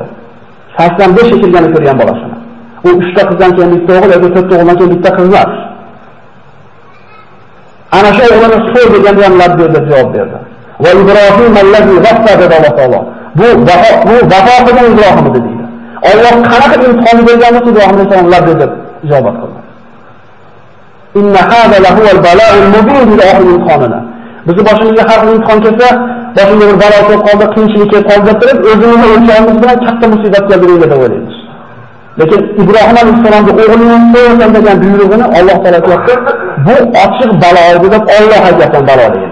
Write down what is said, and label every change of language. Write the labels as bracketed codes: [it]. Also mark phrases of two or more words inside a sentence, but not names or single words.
[uz] 85 shetilganda ko'rgan bolasini. U 3 ta qizdan keyin bitta o'g'il yoki 4 ta o'g'ildan keyin bitta qiz emas. Ana shu o'g'lini so'y deganda ham labbayk deb javob berdi. [ar] Va Ibrohim allazi g'affa [uz] dedi Alloh taolo. Bu vafo qilgan Ibrohim edi deydi. Alloh qanaqa imtihon berganini Ibrohim alayhisalom labbayk deb ijobat qildi. [ar] Inna hada lahu al-bala'ul mubin [uz] deb oxirgi imtihonini. Bizni boshimizga har xil imtihon kelsa, boshimizga bir balo kelib qoldi, qiyinchilik kelib qoldi deb turib, o'zimizni o'lchog'imiz bilan katta musibat keldi deb o'ylaymiz. Lekin Ibrohim alayhisalomning o'g'lining so'ygan degan buyrug'ini Alloh taolo aytdi, bu ochiq balo edi deb Alloh aytgan baloligini.